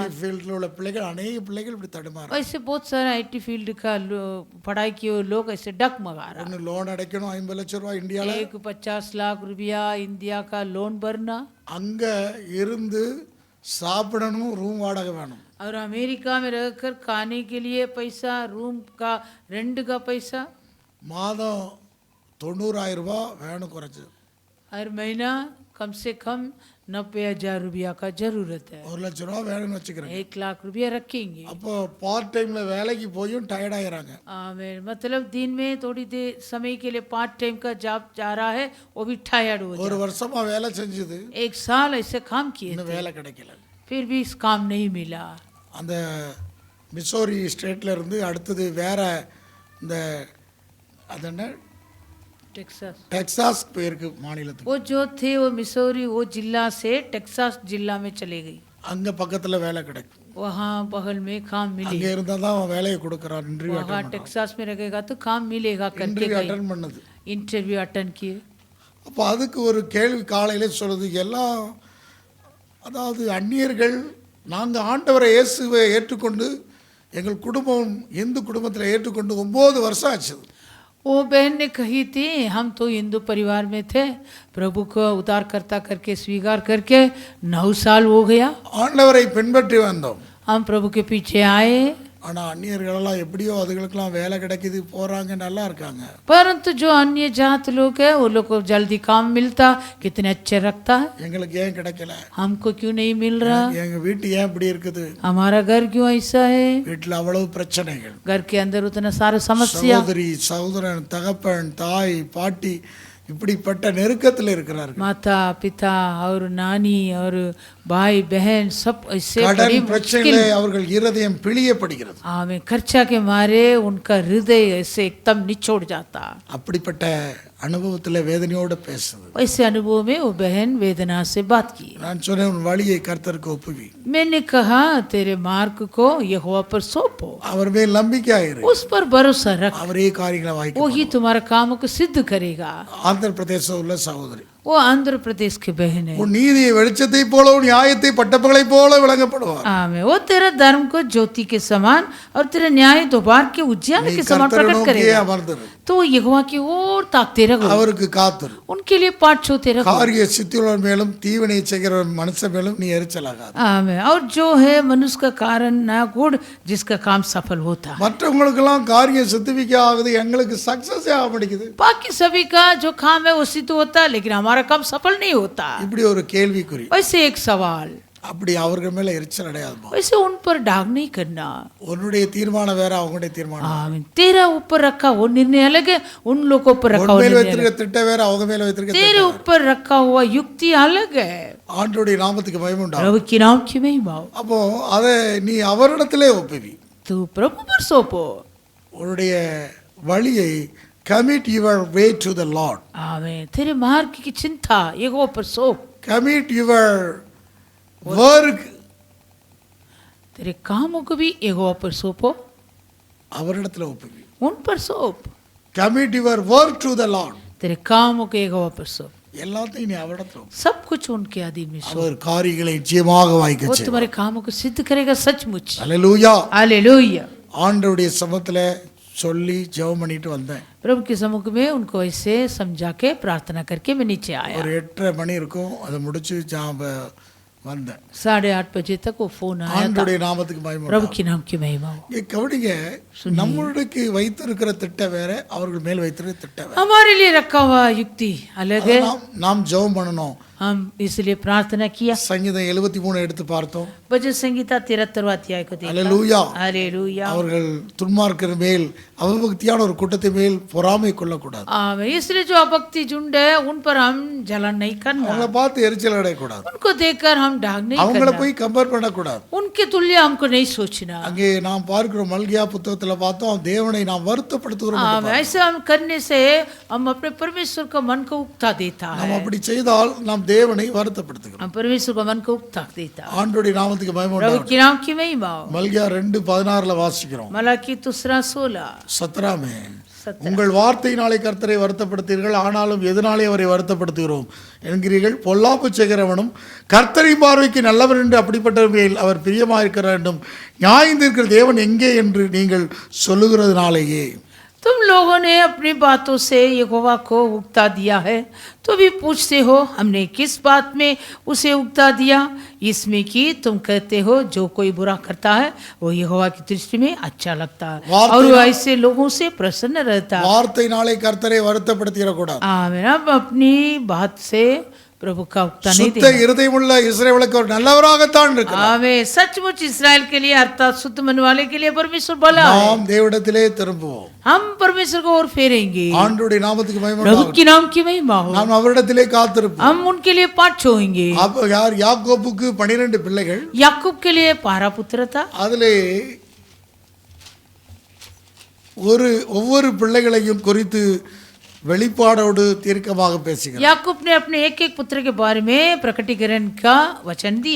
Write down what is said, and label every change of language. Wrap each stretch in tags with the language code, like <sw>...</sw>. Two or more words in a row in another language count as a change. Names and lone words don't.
<ta>ஐடி ஃபீல்டில் உள்ள பிள்ளைகள் அநேக பிள்ளைகள் இப்படி தடுமாறு.</ta> <hi>ऐसे बहुत सारे आईटी फील्ड का पढ़ाई किए हुए लोग ऐसे डगमगा रहा.</hi> <ta>ஒன்று லோன் அடைக்கணும் 50 லட்ச ரூபா இந்தியாவில்.</ta> <hi>एक 50 लाख रुपया इंडिया का लोन भरना</hi> <ta>அங்கே இருந்து சாப்பிடணும், ரூம் வாடகை வேணும்.</ta> <hi>और अमेरिका में रहकर खाने के लिए पैसा, रूम का रेंट का पैसा,</hi> <ta>மாதம் 90,000 ரூபா வேணும் குறைச்சி.</ta> <hi>हर महीना कम से कम 90,000 रुपया का जरूरत है.</hi> <ta>1 லட்ச ரூபா வேணும்னு வச்சுக்கிறேன்.</ta> <hi>1 लाख रुपया रखेंगे.</hi> <ta>அப்போ பார்ட் டைமில் வேலைக்கு போயும் டயர்டாகிறாங்க.</ta> <hi>आमीन. मतलब दिन में थोड़ी देर समय के लिए</hi> <en>part time</en> <hi>का जॉब जा रहा है वो भी टायर्ड हो</hi> <ta>ஒரு</ta> <hi>जाता</hi> <ta>வருஷமாக வேலை செஞ்சது,</ta> <hi>है. 1 साल ऐसे काम किए</hi> <ta>இன்னும்</ta> <hi>थे,</hi> <ta>வேலை கிடைக்கல.</ta> <hi>फिर भी इस काम नहीं मिला.</hi> <ta>அந்த மிசோரி ஸ்டேட்டில் இருந்து அடுத்தது வேற இந்த அது என்ன</ta> <hi>टेक्सास.</hi> <ta>டெக்சாஸ் போயிருக்கு மாநிலத்துக்கு.</ta> <hi>वो जो थे वो मिसौरी वो जिला से टेक्सास जिला में चले गई.</hi> <ta>அங்கே பக்கத்தில் வேலை கிடைக்கும்.</ta> <hi>वहाँ बगल में काम</hi> <ta>அங்கே</ta> <hi>मिलेगा.</hi> <ta>இருந்தால் தான் அவன் வேலையை கொடுக்குறான். இன்டர்வியூ</ta> <hi>वहाँ टेक्सास में रहेगा तो काम मिलेगा करके</hi> <ta>இன்டர்வியூ</ta> <hi>गई.</hi> <ta>அட்டன் பண்ணது.</ta> <en>interview attend</en> <hi>किए.</hi> <ta>அப்போ அதுக்கு ஒரு கேள்வி காலையிலே சொல்லுது, எல்லாம் அதாவது அந்நியர்கள் நாங்கள் ஆண்டவரை இயேசுவை ஏற்றுக்கொண்டு எங்கள் குடும்பம் இந்து குடும்பத்தில் ஏற்றுக்கொண்டு 9 வருஷம் ஆச்சு.</ta> <hi>वो बहन ने कही थी हम तो हिंदू परिवार में थे, प्रभु को उद्धारकर्ता करके स्वीकार करके 9 साल हो गया.</hi> <ta>ஆண்டவரை பின்பற்றி வந்தோம்.</ta> <hi>हम प्रभु के पीछे आए.</hi> <ta>ஆனால் அந்நியர்களெல்லாம் எப்படியோ அதுகளுக்கெல்லாம் வேலை கிடைக்குது, போகிறாங்க, நல்லா இருக்காங்க.</ta> <hi>परंतु जो अन्य जात लोग है वो लोग को जल्दी काम मिलता, कितने अच्छे रखता है.</hi> <ta>எங்களுக்கு ஏன் கிடைக்கல,</ta> <hi>हमको क्यों नहीं मिल रहा,</hi> <ta>எங்கள் வீட்டு ஏன் இப்படி இருக்குது,</ta> <hi>हमारा घर क्यों ऐसा है.</hi> <ta>வீட்டில் அவ்வளவு பிரச்சனைகள்,</ta> <hi>घर के अंदर उतना सारा समस्या,</hi> <ta>சகோதரி சகோதரன் தகப்பன் தாய் பாட்டி இப்படிப்பட்ட நெருக்கத்தில் இருக்கிறார்கள்.</ta> <hi>माता पिता और नानी और भाई बहन सब ऐसे बड़ी</hi> <ta>கடன்</ta> <hi>मुश्किल.</hi> <ta>பிரச்சனையிலே அவர்கள் இருதயம் பிழியப்படுகிறது.</ta> <hi>हमें खर्चा के मारे उनका हृदय ऐसे एकदम निचोड़ जाता.</hi> <ta>அப்படிப்பட்ட அனுபவத்தில் வேதனையோடு பேசுது.</ta> <hi>ऐसे अनुभव में वो बहन वेदना से बात की.</hi> <ta>நான் சொன்னேன், உன் வழியை கர்த்தருக்கு ஒப்புவி,</ta> <hi>मैंने कहा तेरे मार्ग को यहोवा पर सौंपो,</hi> <ta>அவர் மேல் நம்பிக்கையாயிரு,</ta> <hi>उस पर भरोसा रख,</hi> <ta>அவரே காரியங்களை வாய்க்க.</ta> <hi>वो ही तुम्हारा काम को सिद्ध करेगा.</hi> <ta>ஆந்திர பிரதேசம் உள்ள சகோதரி,</ta> <hi>वो आंध्र प्रदेश के बहन है.</hi> <ta>உன் நீதியை வெளிச்சத்தை போல உன் நியாயத்தை பட்டப்பகலை போல விளங்கப்படுவார்.</ta> <hi>आमीन. वो तेरा धर्म को ज्योति के समान और तेरा न्याय दोपहर के उजियाले के समान</hi> <ta>கர்த்தரை</ta> <hi>प्रकट</hi> <ta>நோக்கியே</ta> <hi>करेगा.</hi> <ta>அமர்ந்திரு,</ta> <hi>तो यहोवा की ओर ताकते रहो,</hi> <ta>அவருக்கு காத்திரு.</ta> <hi>उनके लिए पाठ छोते रहो.</hi> <ta>காரிய சித்தியுள்ளவர் மேலும் தீவினை செய்கிற மனுஷன் மேலும் நீ எரிச்சலாகாது.</ta> <hi>आमीन. और जो है मनुष्य का कारण ना गुड़ जिसका काम सफल होता है.</hi> <ta>மற்றவங்களுக்கெல்லாம் காரியம் சித்திவிக்க ஆகுது, எங்களுக்கு சக்சஸே ஆக மாட்டேங்குது.</ta> <hi>बाकी सभी का जो काम है वो सिद्ध होता है लेकिन हमारा काम सफल नहीं होता.</hi> <ta>இப்படி ஒரு கேள்விக்குறி.</ta> <hi>वैसे एक सवाल,</hi> <ta>அப்படி அவர்கள் மேல எரிச்சல் அடையாதுமா.</ta> <hi>वैसे उन पर डाग नहीं करना.</hi> <ta>உன்னுடைய தீர்மானம் வேற, அவங்களுடைய தீர்மானம்.</ta> <hi>आमीन. तेरा ऊपर रखा वो निर्णय अलग है, उन लोगों पर रखा</hi> <ta>உன்</ta> <hi>वो</hi> <ta>மேல்</ta> <hi>निर्णय</hi> <ta>வைத்திருக்க</ta> <hi>अलग.</hi> <ta>திட்டம் வேற, அவங்க மேல வைத்திருக்க</ta> <hi>तेरे</hi> <ta>திட்டம் வேற.</ta> <hi>ऊपर रखा हुआ युक्ति अलग है.</hi> <ta>ஆண்டவருடைய நாமத்துக்கு மகிமை உண்டாகும்.</ta> <hi>प्रभु की नाम की महिमा हो.</hi> <ta>அப்போ அதை நீ அவரிடத்திலே ஒப்புவி.</ta> <hi>तू प्रभु पर सौंपो.</hi> <ta>உன்னுடைய வழியை</ta> <en>commit your way to the Lord.</en> <hi>आमीन. तेरे मार्ग की चिंता यहोवा पर सौंप.</hi> <en>commit your work</en> <hi>तेरे कामों को भी यहोवा पर सौंपो,</hi> <ta>அவரிடத்துல ஒப்புவி.</ta> <hi>उन पर सौंप.</hi> <en>commit your work to the Lord.</en> <hi>तेरे कामों को यहोवा पर सौंप.</hi> <ta>எல்லாத்தையும் நீ அவரிடத்துல ஒப்பு.</ta> <hi>सब कुछ उनके अधीन में सौंप.</hi> <ta>அவர் காரியங்களை நிச்சயமாக வாய்க்க</ta> <hi>वो</hi> <ta>செய்வார்.</ta> <hi>तुम्हारे कामों को सिद्ध करेगा सचमुच.</hi> <ta>அல்லேலூயா.</ta> <hi>हालेलुया.</hi> <ta>ஆண்டவருடைய சமத்துல சொல்லி ஜெபம் பண்ணிட்டு வந்தேன்.</ta> <hi>प्रभु के सम्मुख में उनको ऐसे समझा के प्रार्थना करके मैं नीचे आया.</hi> <ta>ஒரு 8:30 மணி இருக்கும், அதை முடிச்சு வந்தேன்.</ta> <hi>8:30 बजे तक वो फोन आया था।</hi> <ta>ஆண்டவருடைய நாமத்துக்கு மகிமை</ta> <hi>प्रभु</hi> <ta>உண்டாகட்டும்.</ta> <hi>के नाम की महिमा हो।</hi> <ta>இங்க கவனிங்க, நம்மளுக்கு வைத்திருக்கிற திட்டம் வேற, அவர்கள் மேல் வைத்திருக்கிற திட்டம் வேற.</ta> <hi>हमारे लिए रखा हुआ युक्ति अलग है।</hi> <ta>நாம் ஜெபம் பண்ணணும்.</ta> <hi>हम इसलिए प्रार्थना किया।</hi> <ta>சங்கீதம் 73 எடுத்து பார்த்தோம்.</ta> <hi>भजन संगीता 73 अध्याय को देखा।</hi> <ta>அல்லேலூயா.</ta> <hi>हालेलुया।</hi> <ta>அவர்கள் துன்மார்க்கர் மேல், அவபக்தியான ஒரு கூட்டத்தை மேல் பொறாமை கொள்ளக்கூடாது.</ta> <hi>आमीन। इसलिए जो अभक्ति झुंड है उन पर हम जलन नहीं करना।</hi> <ta>அவங்கள பார்த்து எரிச்சல் அடையக்கூடாது.</ta> <hi>उनको देखकर हम डाग नहीं</hi> <ta>அவங்கள</ta> <hi>करना।</hi> <ta>போய் கம்பேர் பண்ணக்கூடாது.</ta> <hi>उनके तुल्य हमको नहीं सोचना।</hi> <ta>அங்கே நாம் பார்க்கிறோம், மல்கியா புத்தகத்துல பார்த்தோம், தேவனை நாம் வருத்தப்படுத்துகிறோம்.</ta> <hi>ऐसा हम करने से हम अपने परमेश्वर का मन को उकता देता है।</hi> <ta>நாம் அப்படி செய்தால் நாம் தேவனை வருத்தப்படுத்துகிறோம்.</ta> <hi>हम परमेश्वर का मन को उकता देता है।</hi> <ta>ஆண்டவருடைய நாமத்துக்கு மகிமை</ta> <hi>प्रभु</hi> <ta>உண்டாகட்டும்.</ta> <hi>के नाम की महिमा हो।</hi> <ta>மல்கியா 2:16 வாசிக்கிறோம்.</ta> <hi>मलाकी 2:16</hi> <ta>17 உங்கள் வார்த்தையினாலே கர்த்தரை வருத்தப்படுத்தீர்கள், ஆனாலும் எதனாலே அவரை வருத்தப்படுத்துகிறோம் என்கிறீர்கள். பொல்லாப்பு செய்கிறவனும் கர்த்தரின் பார்வைக்கு நல்லவர் என்று அப்படிப்பட்டவர்கள் அவர் பிரியமாயிருக்கிற வேண்டும், நியாயம் தீர்க்கிற தேவன் எங்கே என்று நீங்கள் சொல்லுகிறதுனாலேயே.</ta> <hi>तुम लोगों ने अपनी बातों से यहोवा को उकता दिया है, तो भी पूछते हो हमने किस बात में उसे उकता दिया? इसमें कि तुम कहते हो जो कोई बुरा करता है वो यहोवा की दृष्टि में अच्छा लगता है और वो ऐसे लोगों से प्रसन्न रहता है।</hi> <ta>வார்த்தையினாலே கர்த்தரை வருத்தப்படுத்திடக்கூடாது.</ta> <hi>आमीन। अब अपनी बात से प्रभु का उकता नहीं</hi> <ta>சுத்த இருதயமுள்ள இஸ்ரவேலுக்கு அவர் நல்லவராகத்தான் இருக்கிறார்.</ta> <hi>आमीन। सचमुच इस्राएल के लिए अर्थात शुद्ध मन वाले के लिए परमेश्वर भला है।</hi> <ta>நாம் தேவனிடத்திலே திரும்புவோம்.</ta> <hi>हम परमेश्वर को और फेरेंगे।</hi> <ta>ஆண்டவருடைய நாமத்துக்கு மகிமை</ta> <hi>प्रभु</hi> <ta>உண்டாகட்டும்.</ta> <hi>के नाम की महिमा हो।</hi> <ta>நாம் அவரிடத்திலே காத்திருப்போம்.</ta> <hi>हम उनके लिए पाठ होंगे।</hi> <ta>அப்ப யார்? யாக்கோபுக்கு 12 பிள்ளைகள்.</ta> <hi>याकूब के लिए 12 पुत्र था।</hi> <ta>அதிலே ஒவ்வொரு பிள்ளைகளையும் குறித்து வெளிப்பாடோடு தீர்க்கமாக பேசுகிறார்.</ta> <hi>याकूब ने अपने एक एक पुत्र के बारे में प्रकटीकरण का वचन दिया।</hi>